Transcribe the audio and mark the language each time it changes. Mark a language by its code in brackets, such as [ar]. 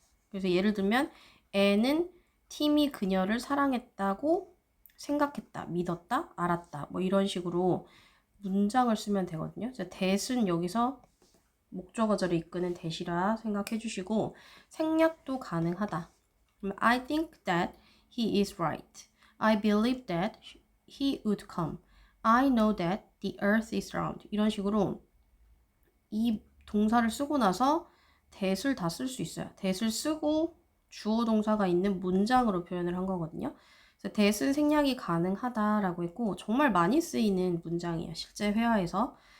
[ko] 그래서 예를 들면 애는 팀이 그녀를 사랑했다고 생각했다, 믿었다, 알았다 이런 식으로 문장을 쓰면 되거든요. that은 여기서 목적어절을 이끄는 that이라 생각해 주시고 생략도 가능하다. [en] I think that he is right. I believe that he would come. I know that the earth is round. [ko] 이런 식으로 이 동사를 쓰고 나서 that을 다 쓸 수 있어요. that을 쓰고 주어 동사가 있는 문장으로 표현을 한 거거든요. 그래서 that은 생략이 가능하다라고 했고 정말 많이 쓰이는 문장이에요. 실제 회화에서.